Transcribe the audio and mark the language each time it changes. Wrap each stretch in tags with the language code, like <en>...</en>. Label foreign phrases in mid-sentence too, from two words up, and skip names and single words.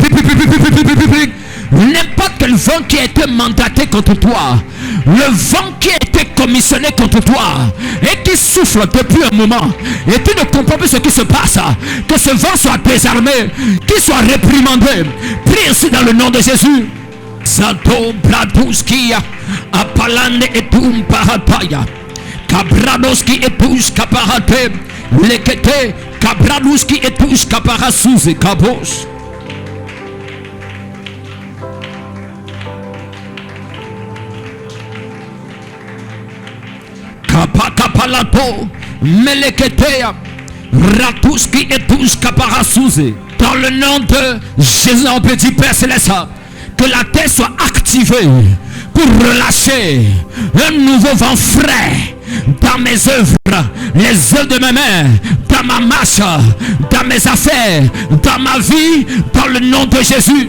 <fr>N'importe quel vent qui a été mandaté contre toi, le vent qui a été commissionné contre toi et qui souffle depuis un moment, et tu ne comprends plus ce qui se passe, que ce vent soit désarmé, qu'il soit réprimandé. Prie ici dans le nom de Jésus. Zato Braduskia Apalane et Tum Parataya Kabradoski et Tush Kaparate Lekete Kabraduski et Tush Kaparasuze Kabos. Kapakapalato Meleketea Ratuski et Tush Kaparasuze. Dans le nom de Jésus, on peut dire, Père Céleste, que la terre soit activée pour relâcher un nouveau vent frais dans mes œuvres, les œuvres de mes mains, dans ma marche, dans mes affaires, dans ma vie, dans le nom de Jésus.</fr>